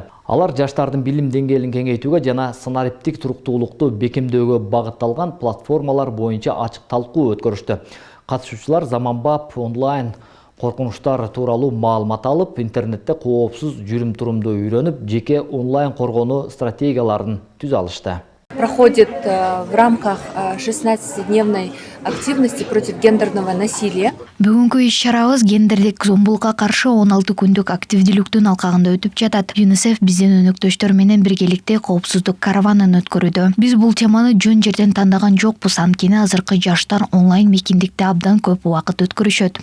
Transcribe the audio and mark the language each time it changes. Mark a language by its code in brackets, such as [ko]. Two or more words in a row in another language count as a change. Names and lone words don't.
[ky] Алар жаштардын билим деңгээлин кеңейтүүгө жана санариптик туруктуулукту бекемдөөгө багытталган платформалар боюнча ачык талкуу өткөрүштү. Катышуучулар заманбап онлайн коркунучтар тууралуу маалымат алып, интернетте коопсуз жүрүм-турумду үйрөнүп, жеке онлайн коргонуу стратегияларын түзө алышты. [ru] Проходит в рамках 16-дневной активности против гендерного насилия. [ky] Бүгүнкү иш-чарабыз гендердик зомбулукка каршы 16 күндүк активдүүлүктүн алкагында өтүп жатат. ЮНИСЕФ биздин өнөктөштөр менен биргеликте коопсуздук караванын өткөрүүдө. Биз бул теманы жөн жерден тандаган жокпуз, анткени азыркы жаштар онлайн мейкиндикте абдан көп убакыт өткөрүшөт.